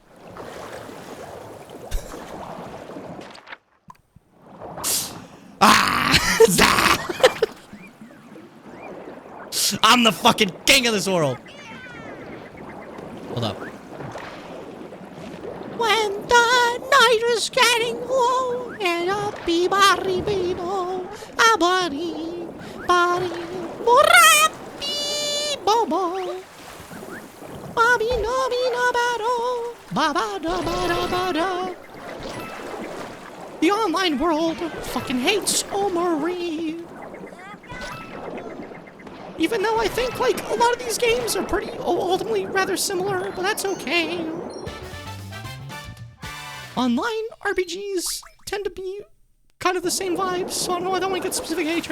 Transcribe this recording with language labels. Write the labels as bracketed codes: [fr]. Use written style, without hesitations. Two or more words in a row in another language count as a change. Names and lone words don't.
[en] I'm the fucking king of this world. Hold up. When the night is getting low and a bee-bari-bee-bo, a body, bobo, bobby-no-bee-no-bado, ba-ba-da-ba-da-ba-da. The online world fucking hates Omari. Even though I think, like, a lot of these games are pretty, ultimately rather similar, but that's okay. Online RPGs tend to be kind of the same vibes, so I don't know, I don't want to get specific hatred.